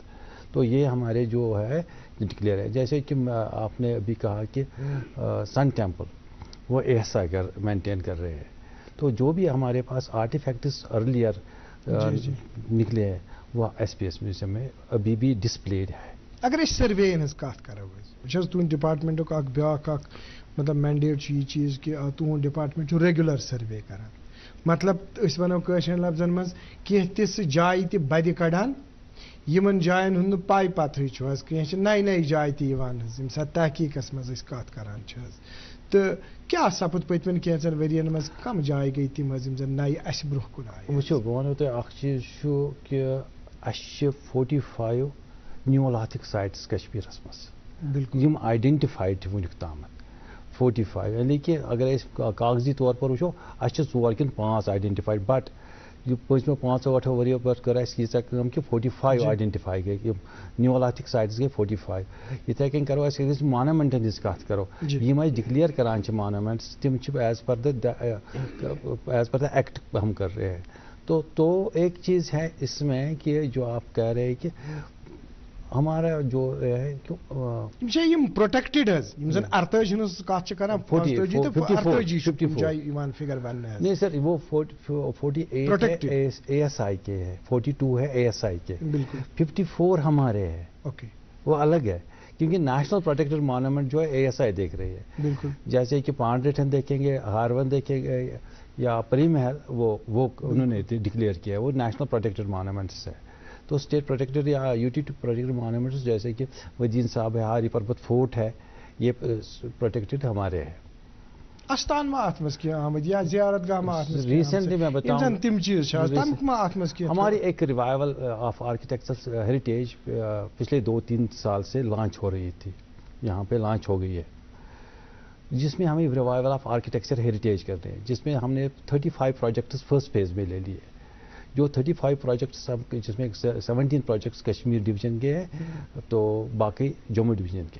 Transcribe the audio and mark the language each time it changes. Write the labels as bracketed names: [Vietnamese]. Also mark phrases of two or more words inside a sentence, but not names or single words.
[Urdu] تو یہ ہمارے جو ہے ڈکلیئر ہے. جیسے کہ آپ نے ابھی کہا کہ سن ٹیمپل وہ ASI مینٹین کر رہے ہیں. تو جو بھی ہمارے پاس آرٹیفیکٹس ارلیئر نکلے ہیں وہ SPS میوزیم میں ابھی بھی ڈسپلیڈ ہے. [Kashmiri] اگر اس سروے ہز کت کرو تہد ڈپارٹمنٹک بیاکھ مطلب مینڈیٹ یہ چیز کہ تہد ڈپارٹمنٹ ریگولر سروے کران. مطلب اس ونو قاشر لفظن مز کی تس جائیں تہ بدِ کڑان یمن جائن ہند پائی پتہ کی نئی نئی جائیں تہ یم سات تحقیقس مز کت کران تو کیا سپد پتمن کینچن ورین مز کم جائیں گئی تم یم زن نئی اس برہ کن آئی. وچھو بہ ونو تہ اخ چیز کہ اس 45 [English] Neolithic sites [Kashmiri] کشمیرس مز یم آئیڈینٹیفائڈ ونیک تامت 45. یعنی کہ اگر کاغذی طور پر وچھو اس 4 کن 5 آئیڈینٹیفائڈ. بٹ یہ پچھلے 5-8 وريو پر کر اس ییژا کم کہ 45 آئیڈینٹیفائی گئی. [English] Neolithic sites [Kashmiri] گئی 45. اتھے کن کرو اس مانومنٹن ہز کت کرو یم ڈکلیئر کران مانومنٹس تم ایز [English] per the act [Urdu] ہم کر رہے ہیں. تو ایک چیز ہے اس میں کہ جو آپ کہہ رہے ہیں کہ ہمارا جو ہے [Kashmiri] پروٹیکٹڈ زن 48 ہز کت کران 48 [Urdu] نہیں سر وہ 48 ASI کے ہے 42 ہے ASI کے 54 ہمارے ہے وہ الگ ہے کیونکہ [English] National Protected Monument [Urdu] جو ہے ASI دیکھ رہی ہے. جیسے کہ پانڈریٹن دیکھیں گے ہارون دیکھیں گے یا پری محل وہ انہوں نے ڈکلیئر کیا ہے وہ [English] National Protected Monuments [Urdu] ہے. تو [English] State protected [Urdu] یا [English] UT protected monuments [Urdu] جیسے کہ ودین صاحب ہے ہاری پربت فورٹ ہے یہ پروٹیکٹڈ ہمارے ہیں. [Kashmiri] استان ما ات مز کی آمد یا زیارت گاہ ما ات مز [Urdu] ریسنٹلی میں بتاؤں [Kashmiri] تم چیز تم ما ات مز کی [Urdu] ہماری ایک ریوائول آف آرکیٹیکچرل ہیریٹیج پچھلے 2-3 سال سے لانچ ہو رہی تھی. یہاں پہ لانچ ہو گئی ہے جس میں ہم ریوائول آف آرکیٹیکچر ہیریٹیج کرتے ہیں جس میں ہم نے 35 پروجیکٹس [English] first phase [Urdu] میں لے لیے. جو 35 پروجیکٹس جس میں 17 پروجیکٹس کشمیر ڈویژن کے ہیں تو باقی جموں ڈویژن کے.